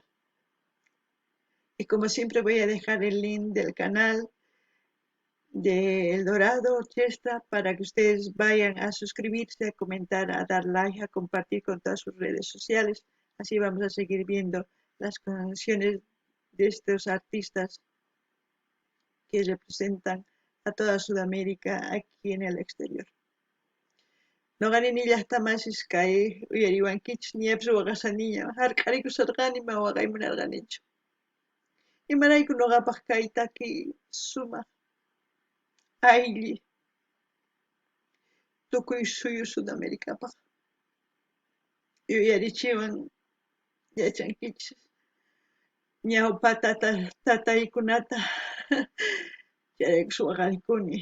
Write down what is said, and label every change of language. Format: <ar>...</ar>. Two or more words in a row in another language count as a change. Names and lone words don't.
<es>Y como siempre voy a dejar el link del canal de El Dorado Orquesta para que ustedes vayan a suscribirse, a comentar, a dar like, a compartir con todas sus redes sociales. Así vamos a seguir viendo las canciones de estos artistas que representan a toda Sudamérica aquí en el exterior.</es> <qu>Noqanini llaqtamasiskay uyariwankichis ñapish waqasaniña hark'arikusarqani ma waqaymunarqanichu. Imarayku nuqapaq kay taki sumaq aylli tukuy suyu Sudamericapaq yuyarichiwan yachankichis ñawpa tataykunata chayaykush waqarikuni.</qu>